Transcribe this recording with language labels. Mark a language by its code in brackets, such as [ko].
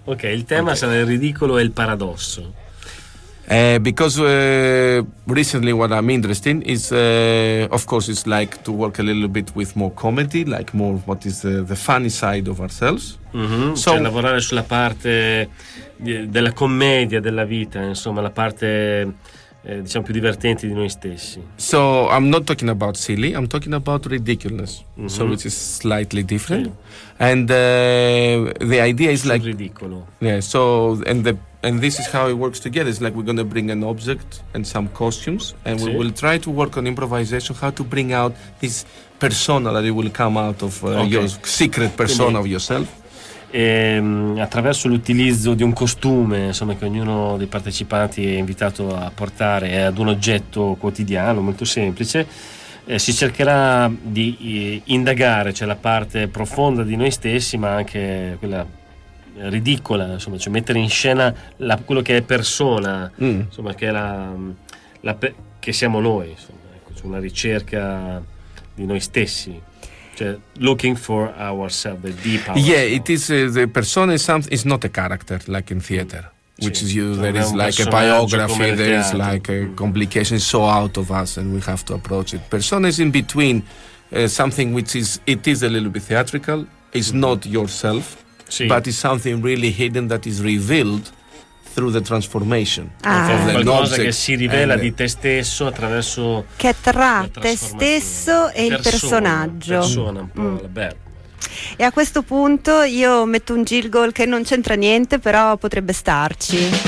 [it] Ok, il tema sarà il ridicolo e il paradosso. [en] Because recently what I'm interested in is, of course, it's like to work a little bit with more comedy, like more what is the funny side of ourselves. Mm-hmm. So, [it] cioè lavorare sulla parte della commedia della vita, insomma, la parte diciamo più divertente di noi stessi. [en] So I'm not talking about silly, I'm talking about ridiculous. Mm-hmm. So which is slightly different. Okay. And the idea is like... [it] ridicolo. [en] Yeah, so... And this is how it works together. It's like we're going to bring an object and some costumes and we will try to work on improvisation, how to bring out this persona that it will come out of your secret persona. of yourself. [it] Attraverso l'utilizzo di un costume, insomma, che ognuno dei partecipanti è invitato a portare ad un oggetto quotidiano, molto semplice, si cercherà di indagare, cioè la parte profonda di noi stessi, ma anche quella... ridicola, insomma, cioè mettere in scena quello che è persona, insomma, che è che siamo noi, insomma, ecco, cioè una ricerca di noi stessi, cioè [en] looking for ourselves, the deep ourselves. Yeah, it is the persona is something, it's not a character like in theater, which is you, there is like a biography, there is like a complication so out of us and we have to approach it. Persona is in between something which is, it is a little bit theatrical, it's not yourself. [it] Sì. [en] But it's something really hidden that is revealed through the transformation. [it] Ah. [en] Of the [it] qualcosa che si rivela di te stesso attraverso... Che tra te stesso e persona, il personaggio. Persona, un po' bella. E a questo punto io metto un jingle che non c'entra niente, però potrebbe starci.